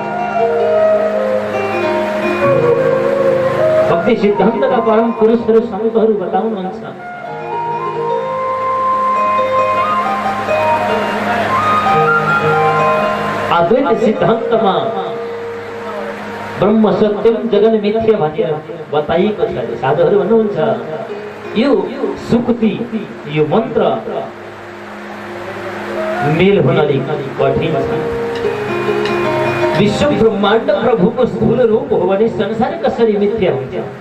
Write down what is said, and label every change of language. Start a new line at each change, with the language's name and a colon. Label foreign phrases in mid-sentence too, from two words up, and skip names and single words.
Nepali: भक्ति सिद्धान्तका परम पुरुषहरू सन्तहरू बताउनुहुन्छ अद्वैत सिद्धान्तमा
Sanskrit: ब्रह्म सत्यम जगन मिथ्या
Nepali: भनेर बताइएको छ। साधुहरू भन्नुहुन्छ यो सुक्ति यो मन्त्र मेल हुनाले कठिन छ। विश्व ब्रह्माण्ड प्रभुको स्थूल रूप हो भने संसार कसरी मिथ्या हुन्छ?